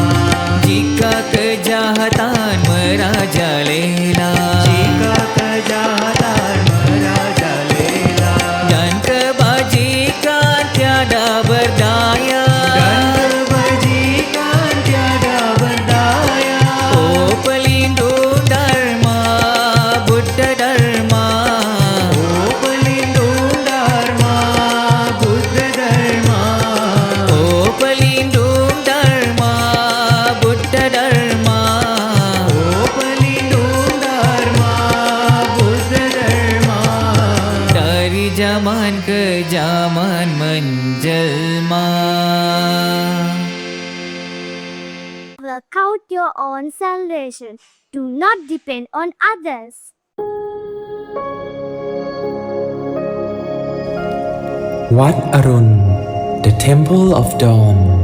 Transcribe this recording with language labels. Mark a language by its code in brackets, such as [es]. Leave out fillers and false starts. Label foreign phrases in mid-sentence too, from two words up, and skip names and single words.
[id] Jika kejahatan merajalela. Jika kejahatan merajalela. Dan kebajikan tiada berdaya. Dan kebajikan tiada berdaya. Oh pelindung Dharma, Buddha Dharma. Oh pelindung Dharma, Buddha Dharma. Oh pelindung Dharma, Buddha Dharma. Oh pelindung Dharma, Buddha Dharma. Dari zaman ke zaman menjelma. [en] Work out your own salvation. Do not depend on others. Wat Arun, the Temple of Dawn.